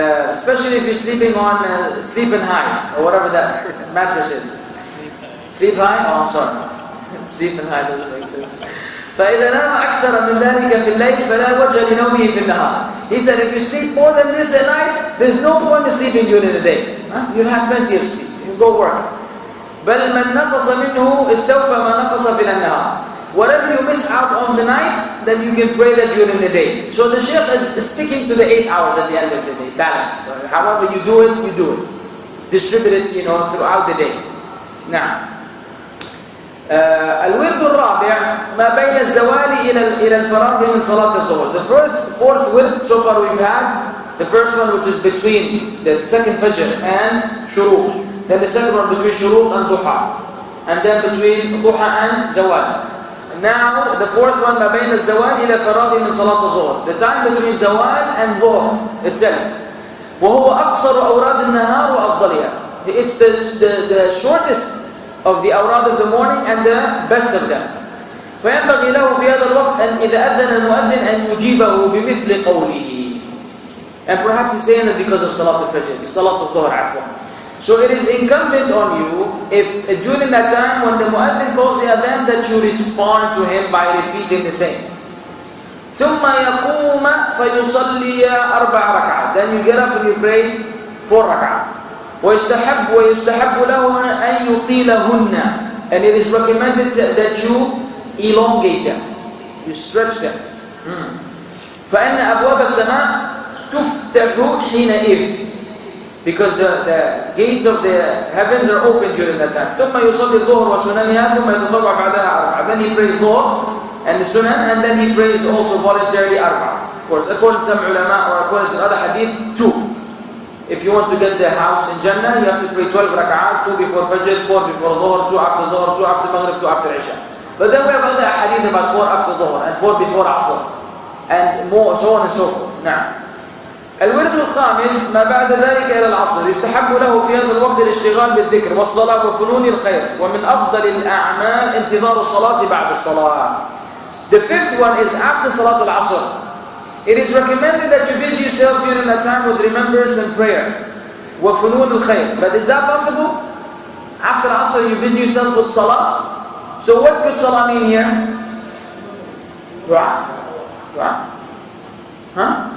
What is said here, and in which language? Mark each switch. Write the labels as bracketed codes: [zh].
[en] Especially if you're sleeping on sleeping high, or whatever that mattress is. Sleep high? Oh, I'm sorry. Sleeping high doesn't make sense. [ar] فإذا نام أكثر من ذلك في الليل فلا وجه لنومه في النهار. [en] He said, if you sleep more than this at night, there's no point in sleeping during the day. You have plenty of sleep. You go work. [ar] بل من نقص منه استوفى ما نقص في النهار. [en] Whatever you miss out on the night, then you can pray that during the day. So the Shaykh is sticking to the 8 hours at the end of the day. Balance. So however you do it, you do it. Distribute it, throughout the day. [ar] Now, الورد الرابع ما بين الزوال إلى الفراغ من صلاة الظهر. [en] The fourth wird so far we've had. The first one which is between the second fajr and shuruq. Then the second one between shuruq and duha. And then between duha and zawal. Now the fourth one [ar] ما بين الزوال إلى الفراغ من صلاة الظهر. [en] The time between zawal and dhuhr itself. [ar] وهو أقصر أوراد النهار وأفضلها. [en] It's the shortest of the awrad of the morning and the best of them. [ar] فينبغي له في هذا الوقت أن إذا أذن المؤذن أن يجيبه بمثل قوله. [en] And perhaps he's saying that because of Salat al-Fajr, Salat al-Dhuhr afwan. So it is incumbent on you, if during that time when the mu'adhin calls the adhan, that you respond to him by repeating the same. [ar] ثم يقوم فيصلي 4 ركعات. [en] Then you get up and you pray 4 ركعات. [ar] ويستحب له أن يطيلهن. [en] And it is recommended that you elongate them, you stretch them. [ar] فإن أبواب السماء تفتح حينئذ, [en] because the gates of the heavens are open during that time. [ar] ثم يصلي الظهر وسننها ثم يتطوع بعدها أربعة. [en] Then he prays Dhuhr and the Sunan, and then he prays also voluntarily أربعة. Of course, according to some ulama or according to other hadith, 2. If you want to get the house in Jannah, you have to pray 12 rak'at, 2 before Fajr, 4 before Dhuhr, 2 after Dhuhr, 2 after Maghrib, 2 after Isha. But then we have other hadith about 4 after Dhuhr and 4 before Asr, and more, so on and so forth. [ar] Now, الورد الخامس ما بعد ذلك إلى العصر يستحب له في هذا الوقت الاشتغال بالذكر والصلاة وفنون الخير ومن أفضل الأعمال انتظار الصلاة بعد الصلاة. [en] The fifth one is after Salat al-Asr. It is recommended that you busy yourself during that time with remembrance and prayer. [ar] وفنون الخير. [en] But is that possible? After Asr you busy yourself with Salah? So what could Salah mean here? Dua. Dua. Huh?